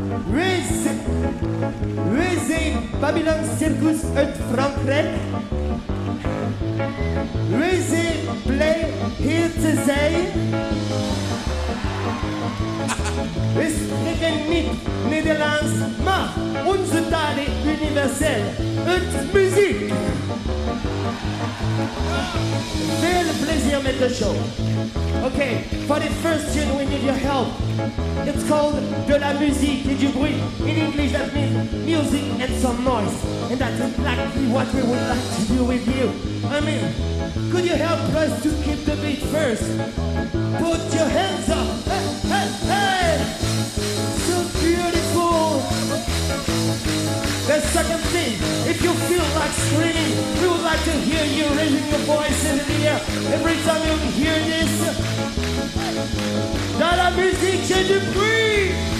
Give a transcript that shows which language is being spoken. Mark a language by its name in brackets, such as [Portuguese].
[English] With the Babylon Circus [Dutch] uit Frankrijk. [English] With the play here to say. [Dutch] We spreken niet Nederlands, maar onze taal is universeel. Het muziek. Veel plezier met de show. [English] Okay, for the first tune we need your help. It's called [French] de la musique et du bruit. [English] In English that means music and some noise. And that's exactly what we would like to do with you. I mean, could you help us to keep the beat first? Put your hands up. Hey, hey, hey! So beautiful. The second thing, if you feel like screaming, we would like to hear you raising your voice in the air every time you hear this. [French] Dans la musique, j'ai du bruit.